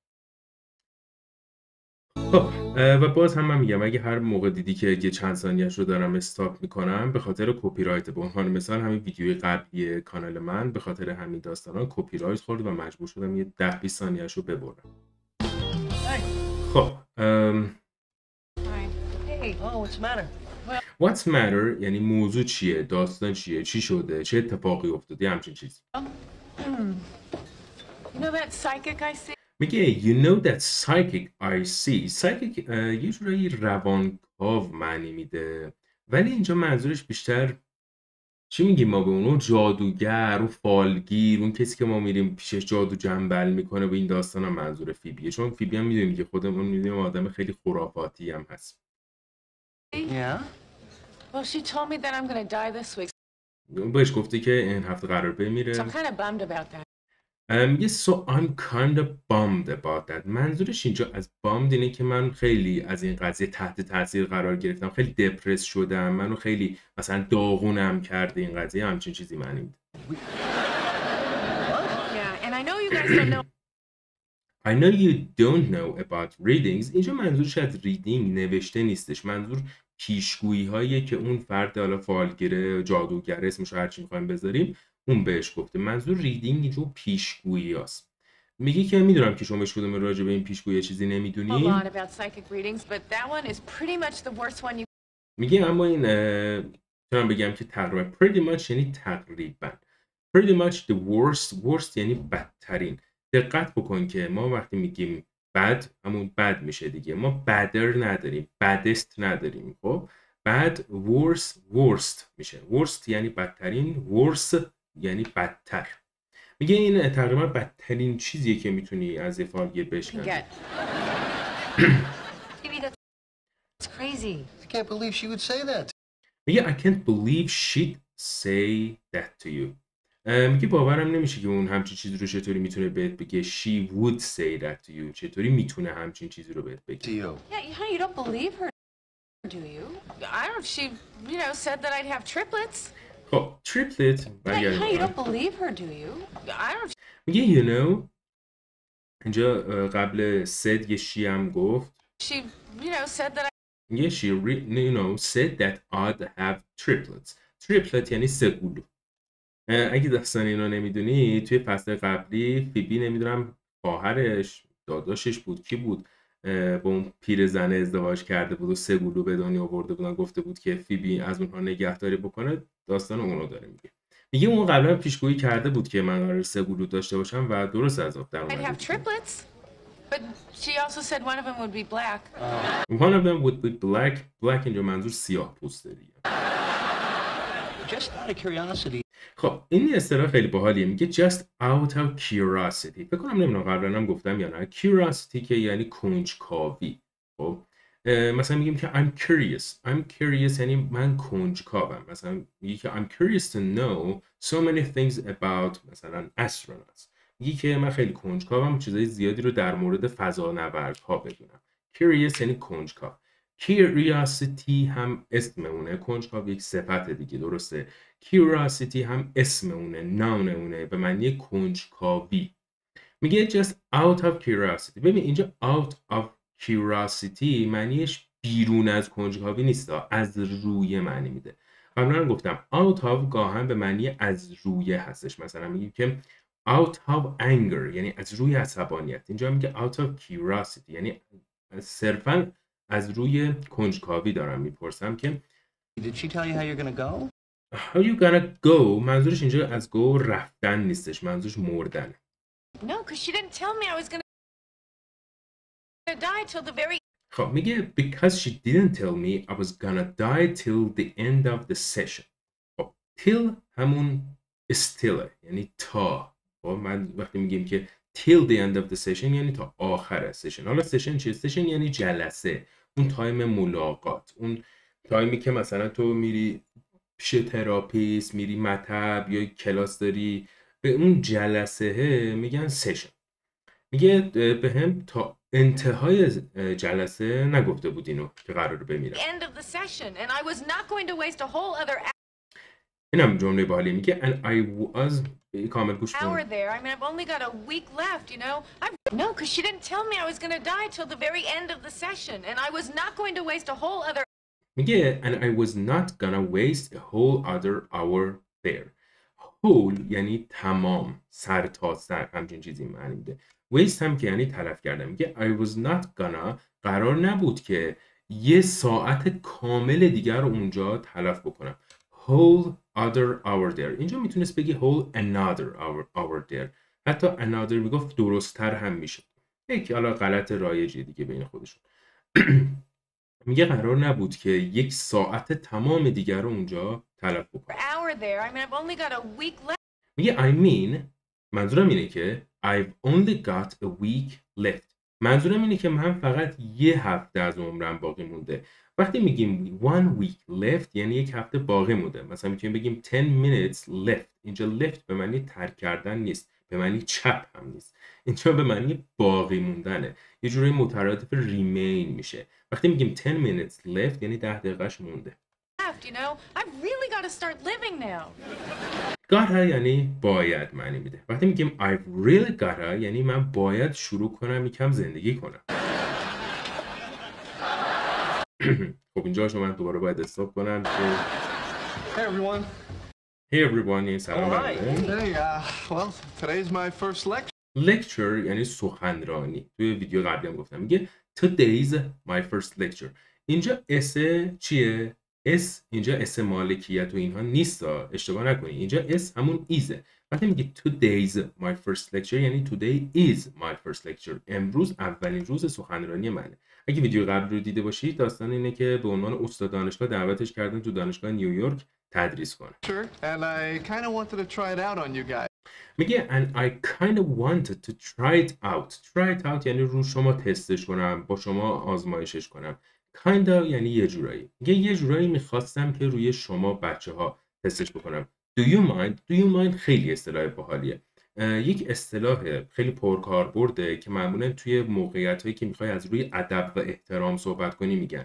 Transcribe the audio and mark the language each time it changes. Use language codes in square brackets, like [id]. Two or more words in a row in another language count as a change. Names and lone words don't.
[fa] خب و باز هم من میگم اگه هر موقع دیدی که یه چند ثانیه‌اش رو دارم استاپ میکنم به خاطر کپی رایت، به عنوان مثال همین ویدیوی قبلی کانال من به خاطر همین داستانا کپی رایت خورد و مجبور شدم یه 10-20 ثانیه‌اش رو ببرم. خب [en] What's matter [fa] یعنی موضوع چیه، داستان چیه، چی شده، چه اتفاقی افتاده، همچین چیزی. [en] میگه you know that psychic I see. [fa] psychic یه جورایی روانکاو معنی میده، ولی اینجا منظورش بیشتر چی میگیم ما به اون جادوگر و فالگیر، اون کسی که ما میریم پیشش جادو جنبل میکنه. و این داستان هم منظور فیبیه، چون فیبی هم میدونیم که خودمون میدونیم آدم خیلی خرافاتی هم هست. [en] Well, she told me that I'm going to die this week. [fa] بهش گفته که این هفته قرار بمیره. [en] So I'm kind of bummed about that. میگه so I'm kind of bummed about that. [fa] منظورش اینجا از bummed اینه که من خیلی از این قضیه تحت تاثیر قرار گرفتم، خیلی دپرس شدم، منو خیلی مثلا داغونم کرده این قضیه، همچین چیزی معنی میده. [en] Yeah, and I know you guys don't know. I know you don't know about readings. [fa] اینجا منظورش از ریدینگ نوشته نیستش، منظور پیشگویی هایی که اون فرد حالا فالگیره، جادوگر، اسمش هر چی می‌خوایم بذاریم، اون بهش گفته. منظور ریدینگ اینجا پیشگویی هست. میگه که میدونم که شما هیچ کدوم راجع به این پیشگویی چیزی نمیدونین. میگه اما این میتونم بگم که تقریبا [en] pretty much [fa] یعنی تقریبا [en] pretty much the worst [fa] یعنی بدترین. دقت بکن که ما وقتی میگیم بد همون بد میشه دیگه، ما بدر نداریم، بدست نداریم. خب [en] bad worst [fa] میشه. worst یعنی بدترین، worse یعنی بدتر. میگه این تقریبا بدترین چیزیه که میتونی از یه فالگیر بشنوی. [en] میگه I can't believe she'd say that to you. [fa] میگه باورم نمیشه که اون همچین چیزی رو چطوری میتونه بهت بگه. [en] She would say that to you. [fa] چطوری میتونه همچین چیزی رو بهت بگه. [en] Yeah, you don't believe her, do you? I don't know if she, said that I'd have triplets. [fa] خب triplet [en] Yeah, you don't believe her, do you? I don't. [fa] میگه اینجا قبل said یه she هم گفت. [en] She, said that. میگه she said that I'd have triplets. [fa] triplet یعنی سه گلو. اگه داستان اینو نمیدونی، توی فصل قبلی فیبی نمیدونم خواهرش داداشش بود کی بود با اون پیرزن ازدواج کرده بود و سه گلو به دنیا آورده بودن، گفته بود که فیبی از اونها نگهداری بکنه. داستان اونو داره میگه اون قبلا پیشگویی کرده بود که من قرار سه گلو داشته باشم و درست از در اومد. [en] But she also said one of them would be black. One of them would be black. [fa] Black اینجا منظور سیاه پوسته دیگه. [en] Just out of curiosity. [fa] خب این اصطلاح خیلی باحالیه، میگه [en] just out of curiosity. [fa] فکر کنم نمیدونم قبلا هم گفتم یا نه. curiosity که یعنی کنجکاوی. خب مثلا میگیم که [en] I'm curious [fa] یعنی من کنجکاوم. مثلا میگه که [en] I'm curious to know so many things about مثلا astronauts. [fa] میگه که من خیلی کنجکاوم چیزای زیادی رو در مورد فضانوردها بدونم. curious یعنی کنجکاو. curiosity هم اسممونه، کنجکاو یک صفت دیگه، درسته. curiosity هم اسممونه، ناممونه، به معنی کنجکاوی. میگه [en] just out of curiosity. [fa] ببین اینجا [en] out of curiosity [fa] معنیش بیرون از کنجکاوی نیست، از روی معنی میده. قبلا هم گفتم [en] out of [fa] گاهن به معنی از روی هستش. مثلا میگیم که [en] out of anger [fa] یعنی از روی عصبانیت. اینجا میگه [en] out of curiosity [fa] یعنی صرفا از روی کنجکاوی دارم میپرسم که [en] Did she tell you how you're gonna go? how you gonna go [fa] منظورش اینجا از go رفتن نیستش، منظورش مردنه. [en] No, because she didn't tell me I was gonna die till the very. [fa] خب میگه [en] because she didn't tell me I was gonna die till the end of the session. [fa] خب till همون still یعنی تا. خب من وقتی میگیم که [en] till the end of the session [fa] یعنی تا آخر سشن. حالا سشن چیه؟ سشن یعنی جلسه، اون تایم ملاقات، اون تایمی که مثلا تو میری پیش تراپیست، میری مطب یا کلاس داری، به اون جلسه میگن سشن. میگه به هم تا انتهای جلسه نگفته بود اینو که قراره بمیرم. [en] End of the session, and I was not going to waste a whole other [fa] اینم جمله باحالی. میگه [en] and I was [fa] کامل گوش [en] hour [fa] کن. [en] there. I mean, I've only got a week left, you know. No, because she didn't tell me I was going to die till the very end of the session, and I was not going to waste a whole other. میگه and I was not gonna waste a whole other hour there. [fa] whole یعنی تمام، سر تا سر، همچین چیزی معنی میده. waste هم که یعنی تلف کردن. میگه [en] I was not gonna [fa] قرار نبود که یه ساعت کامل دیگر رو اونجا تلف بکنم. [en] whole other hour there. [fa] اینجا میتونست بگی [en] whole another hour there. [fa] حتی another میگفت درست‌تر هم میشه. یک حالا غلط رایجی دیگه بین خودشون. میگه قرار نبود که یک ساعت تمام دیگر رو اونجا تلف بکنم. [en] Hour there. I mean, I've only got a week left. میگه I mean [fa] منظورم اینه که [en] I've only got a week left. [fa] منظورم اینه که من فقط یه هفته از عمرم باقی مونده. وقتی میگیم [en] one week left [fa] یعنی یک هفته باقی مونده. مثلا میتونیم بگیم [en] 10 minutes left. [fa] اینجا left به معنی ترک کردن نیست، به معنی چپ هم نیست. اینجا به معنی باقی موندنه. یه جوری مترادف remain میشه. وقتی میگیم [en] 10 minutes left [fa] یعنی 10 دقیقه‌اش مونده. [en] You know, I've really got to start living now. [fa] gotta یعنی باید معنی میده. وقتی میگیم [en] I've really gotta [fa] یعنی من باید شروع کنم یکم زندگی کنم. خب اینجا من دوباره باید استاپ کنم که [en] Hey everyone. Hey everyone [fa] یعنی سلام [en] Hi. [fa] علیکم. [en] Hey, well, today's my first lecture. [fa] lecture یعنی سخنرانی. توی ویدیو قبلی هم گفتم میگه [en] today's my first lecture. [fa] اینجا اس چیه؟ اس اینجا اس مالکیت و اینها نیست، اشتباه نکنید. اینجا اس همون ایزه. وقتی میگه [en] today's my first lecture [fa] یعنی [en] today is my first lecture. [fa] امروز اولین روز سخنرانی منه. اگه ویدیو قبل رو دیده باشید داستان اینه که به عنوان استاد دانشگاه دعوتش کردن تو دانشگاه نیویورک تدریس کنه. [en] And I kind of wanted to try it out on you guys. میگه and I kind of wanted to try it out. try it out [fa] یعنی رو شما تستش کنم، با شما آزمایشش کنم. [en] kind of [fa] یعنی یه جورایی. میگه یه جورایی میخواستم که روی شما بچه ها تستش بکنم. [en] do you mind [fa] خیلی اصطلاح باحالیه. یک اصطلاح خیلی پرکاربرده که معمولا توی موقعیتایی که میخوای از روی ادب و احترام صحبت کنی میگن.